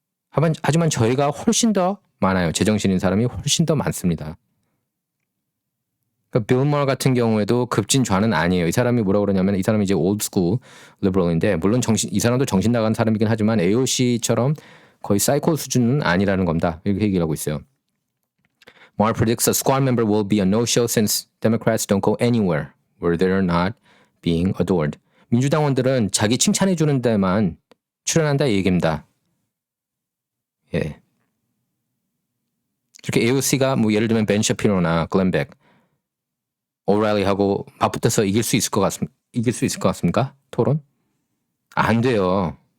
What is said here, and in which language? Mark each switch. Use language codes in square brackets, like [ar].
[ko] 하지만 저희가 훨씬 더 많아요. 제정신인 사람이 훨씬 더 많습니다. 그러니까 빌 마어 같은 경우에도 급진 좌는 아니에요. 이 사람이 뭐라고 그러냐면, 이 사람이 이제 올드스쿨 리버럴인데, 물론 이 사람도 정신 나간 사람이긴 하지만 AOC처럼 거의 사이코 수준은 아니라는 겁니다. 이렇게 얘기를 하고 있어요. [en] Maher predicts a squad member will be a no-show since Democrats don't go anywhere where they're not being adored. [ko] 민주당원들은 자기 칭찬해 주는 데만 출연한다 이 얘기입니다. 예. 이렇게 AOC가 뭐 예를 들면 벤 샤피로나 글렌 백, 오라일리하고 맞붙어서 이길 수 있을 것 같습니까? 토론? 안 돼요.